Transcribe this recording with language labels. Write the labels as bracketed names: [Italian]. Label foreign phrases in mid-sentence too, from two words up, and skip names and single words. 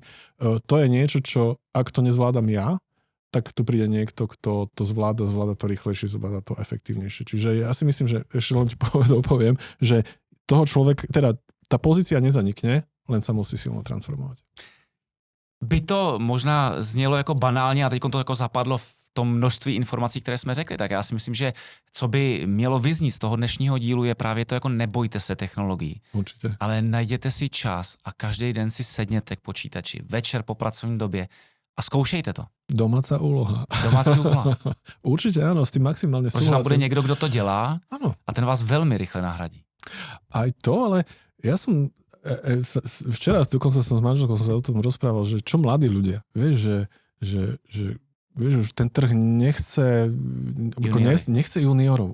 [Slovak] To je niečo, čo ak to nezvládam ja, tak tu príde niekto, kto to zvláda to rýchlejšie, zvláda to efektívnejšie. Čiže ja si myslím, že ešte len ti poviem, že toho človek, teda tá pozícia nezanikne, len sa musí silno transformovať. [Czech] by to možná znělo jako banálně a teď to jako zapadlo v tom množství informací, které jsme řekli, tak já si myslím, že co by mělo vyznít z toho dnešního dílu je právě to jako nebojte se technologií. [Slovak] Určite. [Czech] Ale najděte si čas a každý den si sedněte k počítači, večer po pracovní době a zkoušejte to. [Slovak] Domáca úloha. [Czech] Domácí úloha. [Slovak] Určite áno, s tým maximálne [Czech] Možná bude [Slovak] súhlasím. [Czech] někdo, kdo to dělá [Slovak] Áno, [Czech] a ten vás velmi rychle nahradí. [Slovak] aj to, ale ja som včera dokonca som s manželkou sa o tom rozprával, že čo mladí ľudia, vieš, že vieš, už ten trh nechce juniorov.